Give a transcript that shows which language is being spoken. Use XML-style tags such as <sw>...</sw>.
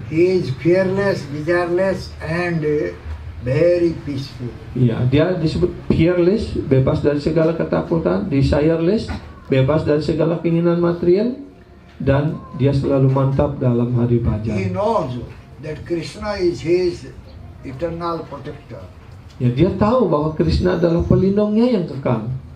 <en>He is fearless, desireless, and very peaceful.</en> <id>Ya, dia disebut fearless, bebas dari segala ketakutan, desireless, bebas dari segala keinginan material, dan dia selalu mantap dalam hari</id> <en>He</en> <id>baja.</id> <en>knows that Krishna is his eternal protector.</en> <id>Ya, dia tahu bahwa Krishna adalah pelindungnya yang kekal.</id>